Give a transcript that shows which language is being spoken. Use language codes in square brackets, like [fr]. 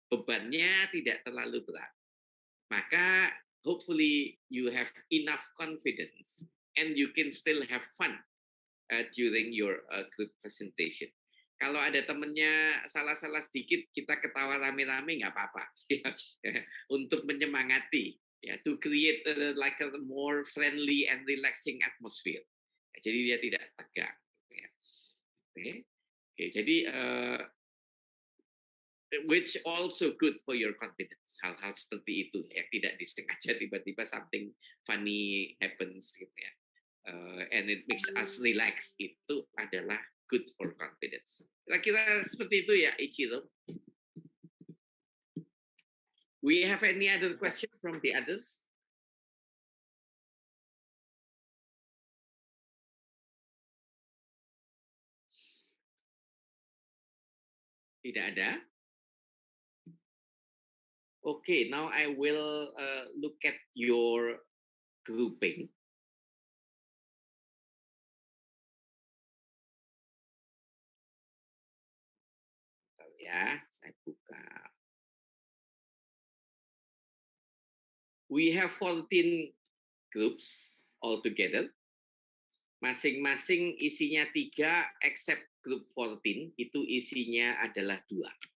[id] Bebannya tidak terlalu berat. Maka [en] hopefully you have enough confidence and you can still have fun during your group presentation. [id] Kalau ada temennya salah-salah sedikit, kita ketawa rame-rame nggak apa-apa. Untuk menyemangati, ya, [en] to create like a more friendly and relaxing atmosphere. [id] Jadi dia tidak tegang. Ya. [en] Okay, [id] jadi [en] which also good for your confidence. [id] Hal-hal seperti itu, ya, tidak disengaja tiba-tiba [en] something funny happens, [id] gitu ya. [en] And it makes us relax. [id] Itu adalah [en] good for confidence. [id] Kira-kira seperti itu ya, Ichiro. [en] We have any other question from the others? [id] Tidak ada? [en] Okay, now I will look at your grouping. [id] Ya, saya buka. [en] We have 14 groups altogether. [id] Masing-masing isinya 3, [en] except group 14, [id] itu isinya adalah 2.